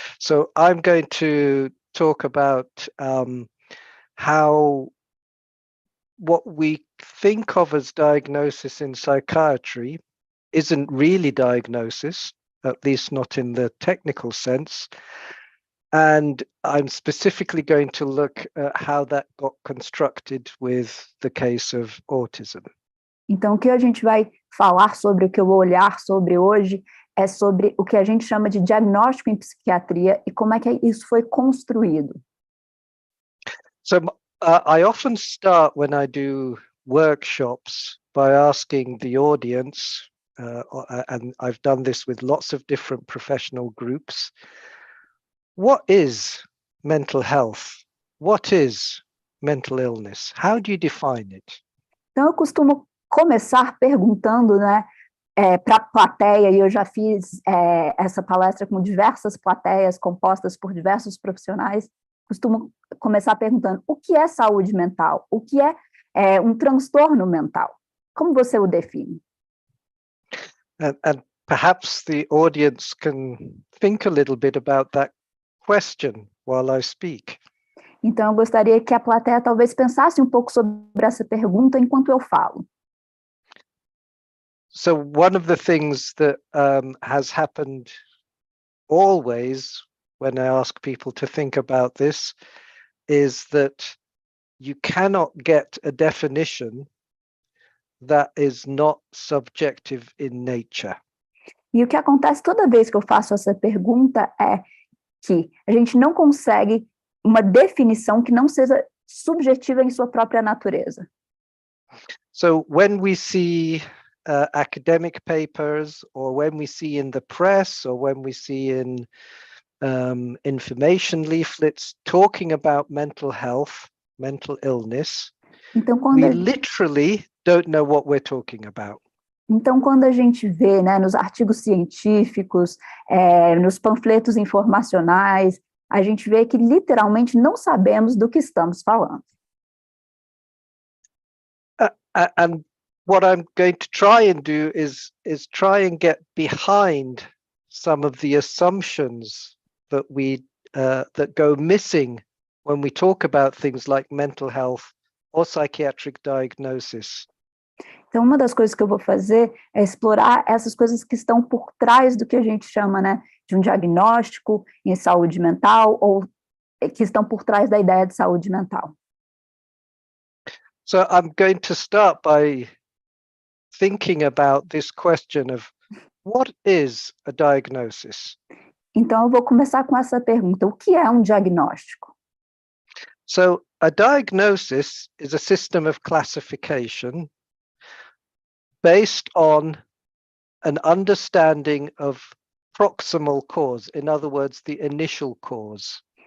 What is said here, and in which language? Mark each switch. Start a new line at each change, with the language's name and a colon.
English: So I'm going to talk about how what we think of as diagnosis in psychiatry isn't really diagnosis, at least not in the technical sense. And I'm specifically going to look at how that got constructed with the case of autism.
Portuguese: Então, o que a gente vai falar sobre, o que eu vou olhar sobre hoje, é sobre o que a gente chama de diagnóstico em psiquiatria e como é que isso foi construído.
English: So I often start when I do workshops by asking the audience, and I've done this with lots of different professional groups, what is mental health? What is mental illness? How do you define it?
Portuguese: Então, eu costumo começar perguntando, né, para a plateia, e eu já fiz essa palestra com diversas plateias compostas por diversos profissionais, costumo começar perguntando o que é saúde mental, o que é um transtorno mental, como você o define?
English: And perhaps the audience can think a little bit about that question while I speak.
Portuguese: Então, eu gostaria que a plateia talvez pensasse um pouco sobre essa pergunta enquanto eu falo.
English: So one of the things that has happened always when I ask people to think about this is that you cannot get a definition that is not subjective in nature.
Portuguese: E o que acontece toda vez que eu faço essa pergunta é que a gente não consegue uma definição que não seja subjetiva em sua própria natureza.
English: So when we see academic papers, or when we see in the press, or when we see in information leaflets talking about mental health, mental illness,
Portuguese: então,
English: we literally don't know what we're talking about.
Portuguese: Então, quando a gente vê, né, nos artigos científicos, nos panfletos informacionais, a gente vê que literalmente não sabemos do que estamos falando.
English: And what I'm going to try and do is try and get behind some of the assumptions that that go missing when we talk about things like mental health or psychiatric diagnosis.
Portuguese: Então, uma das coisas que eu vou fazer é explorar essas coisas que estão por trás do que a gente chama, né, de um diagnóstico em saúde mental, ou que estão por trás da ideia de saúde mental.
English: So I'm going to start by thinking about this question of what is a diagnosis?
Portuguese: Então, eu vou começar com essa pergunta: o que é um diagnóstico?
English: So a diagnosis is a system of classification based on an understanding of proximal cause, in other words, the initial cause.